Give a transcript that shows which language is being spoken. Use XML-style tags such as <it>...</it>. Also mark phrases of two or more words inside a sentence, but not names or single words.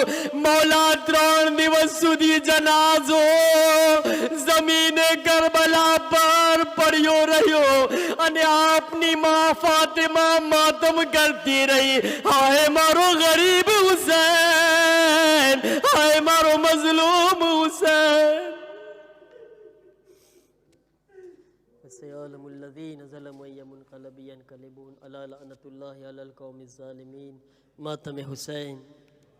<gu>મૌલા 3 દિવસ સુધી જનાઝો જમીને કરબલા પર પડ્યો રહ્યો અને આપની માં ફાતિમા માતમ કરતી રહી. હાય મારો ગરીબ હુસૈન, હાય મારો મઝલૂમ હુસૈન.</gu> <ar>سيعلم الذين ظلموا أي منقلب ينقلبون ألا لعنة الله على القوم الظالمين.</ar> <ur>ماتم حسين.</ur>